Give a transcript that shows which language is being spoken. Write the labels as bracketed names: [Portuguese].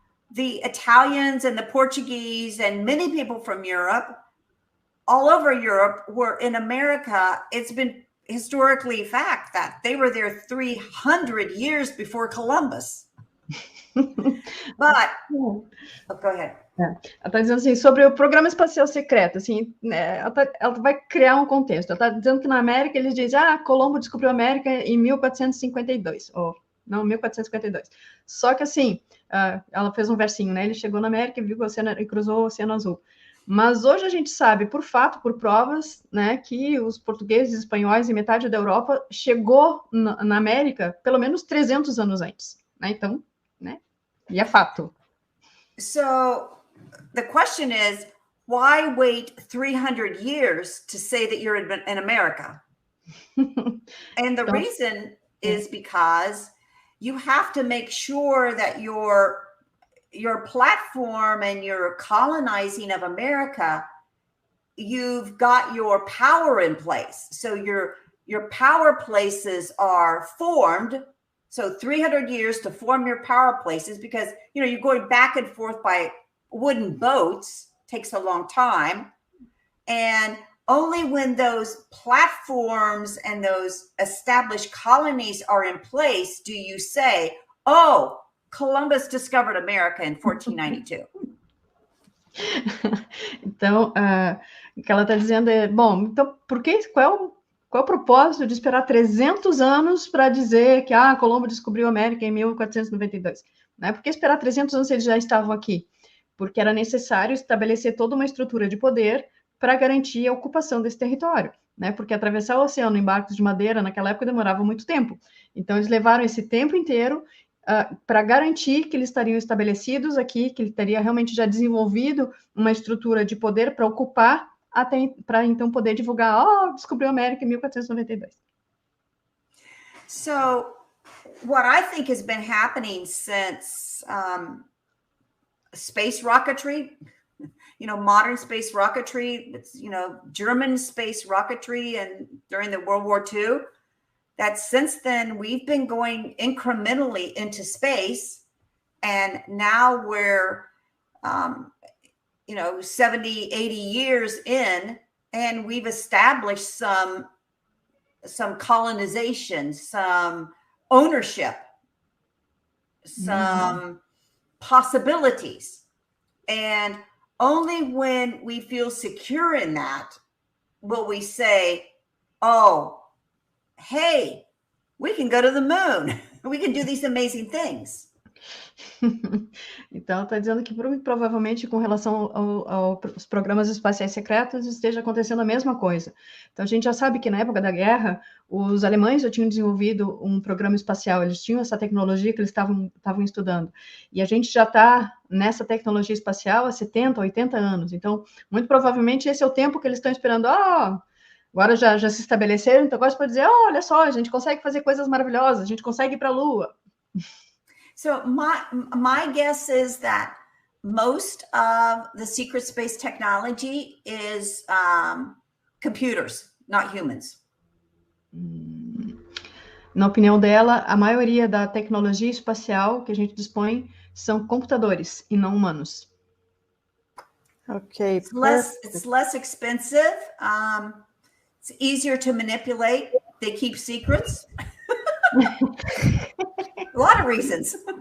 [English] the Italians and the Portuguese and many people from Europe, all over Europe, were in America. It's been historically fact that they were there 300 years before Columbus. But, oh, go ahead. [Portuguese] Ela está dizendo assim, sobre o programa espacial secreto, assim, ela vai criar um contexto. Ela está dizendo que na América eles dizem, Colombo descobriu a América em 1452, ou não, 1452. Só que assim, ela fez um versinho, né? Ele chegou na América, viu o oceano e cruzou o Oceano Azul. Mas hoje a gente sabe, por fato, por provas, né, que os portugueses, espanhóis e metade da Europa chegou na América pelo menos 300 anos antes, né? Então, né? E é fato. [English] So the question is, why wait 300 years to say that you're in America? And the reason is because you have to make sure that your platform and your colonizing of America, you've got your power in place. So your power places are formed. So 300 years to form your power places, because, you know, you're going back and forth by wooden boats, takes a long time. And only when those platforms and those established colonies are in place do you say, oh, Columbus discovered America in 1492. [Portuguese] Então, o que ela está dizendo é, bom, então, qual é o propósito de esperar 300 anos para dizer que Colombo descobriu a América em 1492? Né? Por que esperar 300 anos se eles já estavam aqui? Porque era necessário estabelecer toda uma estrutura de poder para garantir a ocupação desse território, né? Porque atravessar o oceano em barcos de madeira naquela época demorava muito tempo. Então, eles levaram esse tempo inteiro para garantir que eles estariam estabelecidos aqui, que ele teria realmente já desenvolvido uma estrutura de poder para ocupar, para então poder divulgar, descobriu a América em 1492. [English] So, what I think has been happening since space rocketry, you know, modern space rocketry, it's, you know, German space rocketry, and during the World War II, that since then we've been going incrementally into space, and now we're, you know, 70, 80 years in, and we've established some colonization, some ownership, some possibilities. And only when we feel secure in that will we say, oh, hey, we can go to the moon. We can do these amazing things. [Portuguese] Então, está dizendo que provavelmente com relação aos programas espaciais secretos esteja acontecendo a mesma coisa. Então, a gente já sabe que na época da guerra, os alemães já tinham desenvolvido um programa espacial, eles tinham essa tecnologia que eles estavam estudando. E a gente já está nessa tecnologia espacial há 70, 80 anos. Então, muito provavelmente esse é o tempo que eles estão esperando. Agora já se estabeleceram, então agora você pode dizer, olha só, a gente consegue fazer coisas maravilhosas, a gente consegue ir para a Lua. [English] So my guess is that most of the secret space technology is computers, not humans. [Portuguese] Na opinião dela, a maioria da tecnologia espacial que a gente dispõe são computadores e não humanos. [English] Okay. It's less expensive. It's easier to manipulate. They keep secrets. A lot of reasons.